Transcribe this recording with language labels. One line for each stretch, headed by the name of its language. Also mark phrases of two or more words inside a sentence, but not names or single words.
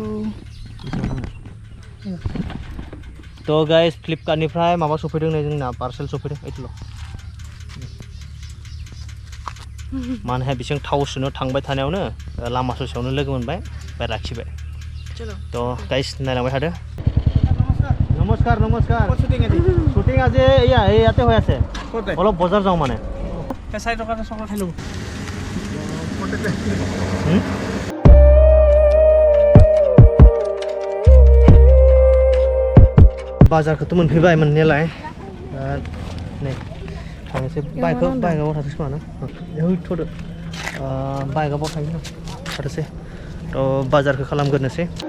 Bodo: तो गाइस फ्लिपकार्टनिफ्राय माबा सफैदों नै जोंना पार्सेल सफैदों एथल' माने बिसिं थाव सोनो थांबाय थानायावनो लामा ससेयावनो लोगो मोनबाय ओमफ्राय लाखिबाय तो गाइस नायलांबाय थादो नमस्कार नमस्कार
Assamese: শুটিং আজি ইয়াতে হৈ আছে অলপ বজাৰ যাওঁ মানে
Bodo: बाजारखौथ' मोनफैबाय मोननायालाय नै थांनोसै बाइकआव थाथोंसै खोमा ना थ'दो बाइकआव थायो थाथोंसै तो बाजारखौ खालामग्रोनोसै